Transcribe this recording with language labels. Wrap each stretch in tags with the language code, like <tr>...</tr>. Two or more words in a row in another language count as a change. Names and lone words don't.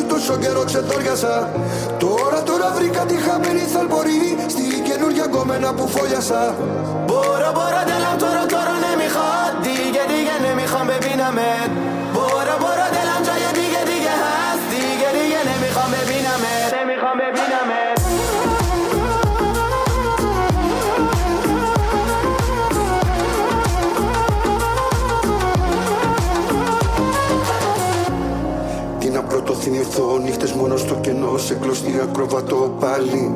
<el>τόσο καιρό ξετόριασα. Τώρα βρήκα τη χαμένη θαλπορή στη καινούργια γκόμενα που φόλιασα.</el> <fa>برو دلم تو رو نمیخواد دیگه نمیخوام ببینمت. برو دلم جای دیگه هست دیگه نمیخوام ببینمت.</fa> <el>Τι να πρωτοθυμηθώ, νύχτες μόνο στο κενό, σε κλωστή ακροβατό πάλι.</el>